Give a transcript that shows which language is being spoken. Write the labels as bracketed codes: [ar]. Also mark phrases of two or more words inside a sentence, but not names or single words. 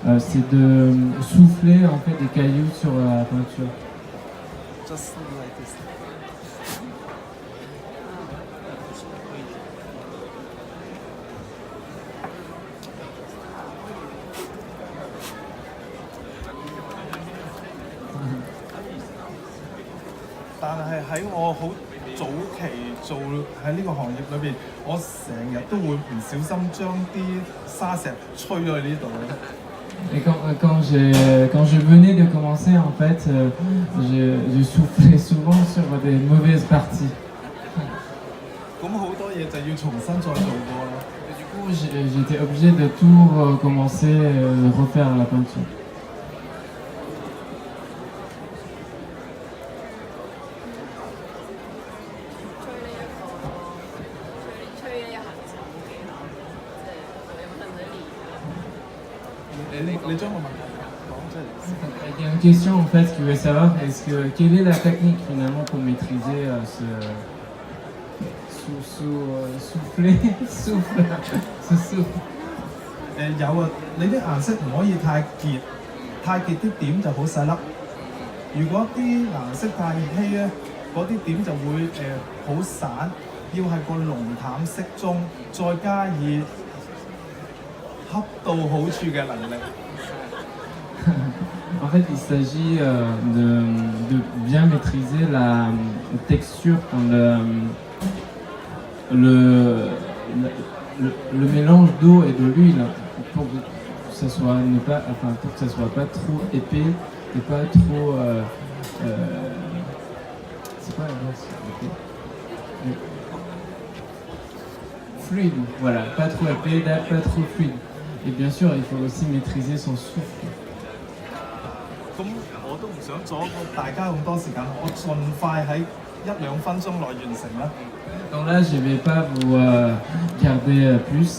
[fr] c'est de souffler en fait des cailloux sur la peinture. [en] Just like this. [yue] 但係喺我好早期做喺呢個行業裏邊，我成日都會唔小心將啲沙石吹咗去呢度。 [fr] Et quand je venais de commencer, en fait, je soufflais souvent sur des mauvaises parties. [yue] 咁好多嘢就要重新再做過啦。 [fr] Et du coup, j'étais obligé de tout recommencer, refaire la peinture. [yue] 你將個問題講出嚟先。 [fr] Il y a une question en fait qui veut savoir quelle est la technique finalement pour maîtriser souffler ce souffle. [yue] 有啊，你啲顏色唔可以太結，太結啲點就好細粒。如果啲顏色太稀咧，嗰啲點就會好散。要係個濃淡適中，再加以恰到好處嘅能力。 [fr] En fait, il s'agit de bien maîtriser la texture, le mélange d'eau et de l'huile pour que ça soit pas trop épais et pas trop c'est quoi fluide, voilà, pas trop épais, pas trop fluide. Et bien sûr, il faut aussi maîtriser son souffle. [yue] 咁我都唔想阻大家咁多時間，我盡快喺1-2分鐘內完成啦。 [fr] Donc là, je ne vais pas vous garder plus.